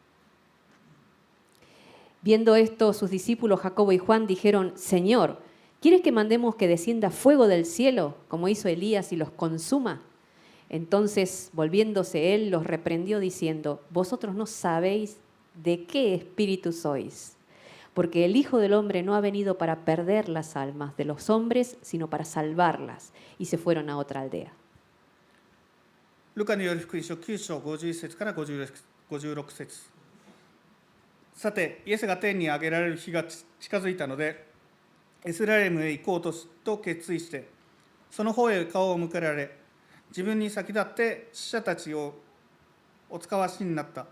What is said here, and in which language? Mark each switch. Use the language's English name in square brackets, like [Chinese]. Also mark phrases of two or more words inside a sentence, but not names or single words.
[Spanish] Viendo esto, sus discípulos Jacobo y Juan dijeron, Señor, ¿quieres que mandemos que descienda fuego del cielo, como hizo Elías, y los consuma? Entonces, volviéndose él, los reprendió diciendo, vosotros no sabéis de qué espíritu sois, porque el Hijo del Hombre no ha venido para perder las almas de los hombres, sino para salvarlas. Y se fueron a otra aldea. [Japanese] ルカによる福音書9章51節から56節。さて、イエスが天に上げられる日が近づいたので、イスラエルへ行こうと決意して、その方へ顔を向けられ、自分に先立って死者たちをお使わしになった。